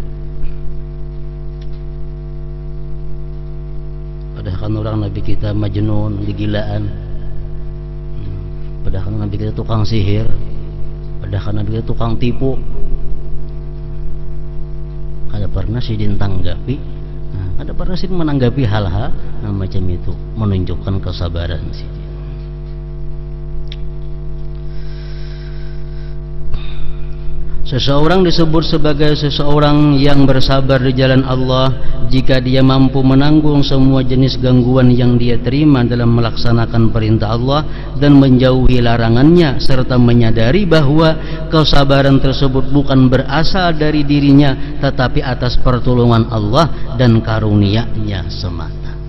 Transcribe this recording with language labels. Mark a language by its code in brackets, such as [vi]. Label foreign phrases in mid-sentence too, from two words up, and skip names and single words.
[id] Padahal kan orang Nabi kita majnun, gilaan. Padahal kan Nabi kita tukang sihir. [bjn] Padahal kan Nabi kita tukang tipu. Kada pernah Sidin tanggapi. Kada pernah Sidin menanggapi hal-hal macam itu, menunjukkan kesabaran Sidin. [id] Seseorang disebut sebagai seseorang yang bersabar di jalan Allah jika dia mampu menanggung semua jenis gangguan yang dia terima dalam melaksanakan perintah Allah dan menjauhi larangannya, serta menyadari bahwa kesabaran tersebut bukan berasal dari dirinya tetapi atas pertolongan Allah dan karunia-Nya semata.